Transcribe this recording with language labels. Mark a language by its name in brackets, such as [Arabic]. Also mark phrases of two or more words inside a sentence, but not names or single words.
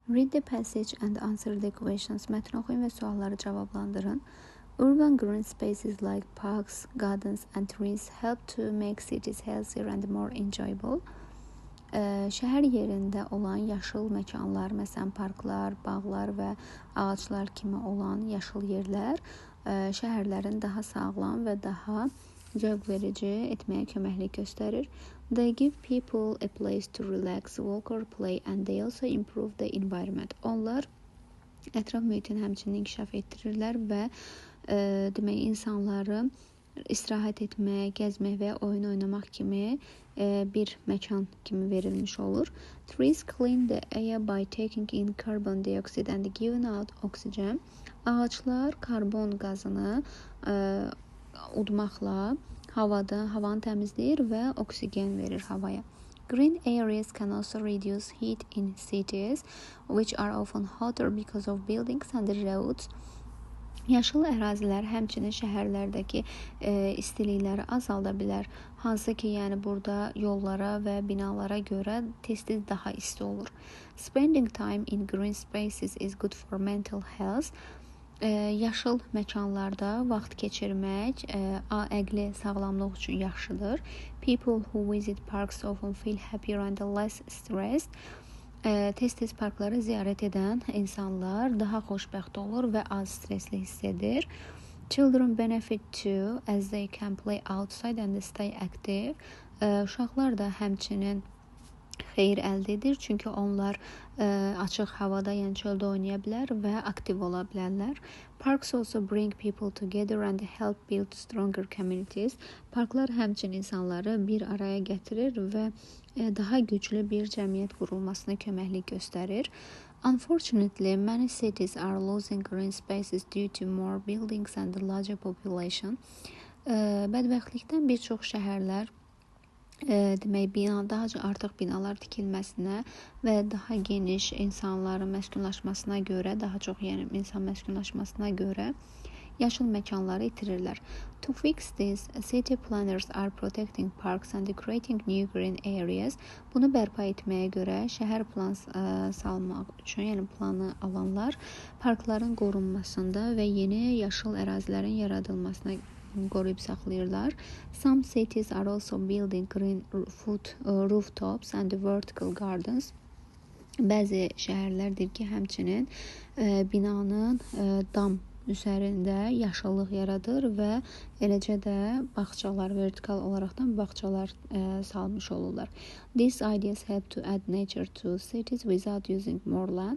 [English] Read the passage and answer the questions. [Azerbaijani] Mətni oxuyun və sualları cavablandırın. [English] Urban green spaces like parks, gardens and trees help to make cities healthier and more enjoyable. [Azerbaijani] Şəhər yerində olan yaşıl məkanlar, məsələn parklar, bağlar və ağaclar kimi olan yaşıl yerlər şəhərlərin daha sağlam və daha zövq verici etməyə köməklik göstərir. [English] They give people a place to relax, walk or play and they also improve the environment. [Azerbaijani] Onlar ətraf mühitin həmçinin inkişaf etdirirlər və demək insanları istirahət etmək, gəzmək və oyun oynamaq kimi bir məkan kimi verilmiş olur. [English] Trees clean the air by taking in carbon dioxide and giving out oxygen. [Azerbaijani] Ağaclar karbon qazını udmaqla havanı təmizləyir və oksigen verir havaya. [English] Green areas can also reduce heat in cities, which are often hotter because of buildings and roads. [Azerbaijani] Yaşıl ərazilər həmçinin şəhərlərdəki istilikləri azalda bilər. Hansı ki, yəni burada yollara və binalara görə tez-tez daha isti olur. [English] Spending time in green spaces is good for mental health. [Azerbaijani] Yaşıl məkanlarda vaxt keçirmək əqli sağlamlıq üçün yaxşıdır. [English] People who visit parks often feel happier and less stressed. [Azerbaijani] Tez-tez parkları ziyarət edən insanlar daha xoşbəxt olur və az stresli hiss edir. [English] Children benefit too as they can play outside and stay active. [Azerbaijani] Uşaqlar da həmçinin xeyir əldə edir, çünki onlar açıq havada, yəni çöldə oynaya bilər və aktiv ola bilərlər. [English] Parks also bring people together and help build stronger communities. [Azerbaijani] Parklar həmçinin insanları bir araya gətirir və daha güclü bir cəmiyyət qurulmasına köməklik göstərir. [English] Unfortunately, many cities are losing green spaces due to more buildings and larger population. [Azerbaijani] Bədbəxtlikdən bir çox şəhərlər demək daha artıq binalar tikilməsinə və daha geniş insanların məskunlaşmasına görə, daha çox yəni insan məskunlaşmasına görə yaşıl məkanları itirirlər. [English] To fix this, city planners are protecting parks and creating new green areas. [Azerbaijani] Bunu bərpa etməyə görə şəhər plan salmaq üçün, yəni planı alanlar parkların qorunmasında və yeni yaşıl ərazilərin yaradılmasına qoruyub saxlayırlar. [English] Some cities are also building green rooftops and vertical gardens. [Azerbaijani] Bəzi şəhərlərdir ki, həmçinin binanın dam üzərində yaşıllıq yaradır və eləcə də bağçalar, vertikal olaraqdan bağçalar salmış olurlar. [English] These ideas help to add nature to cities without using more land.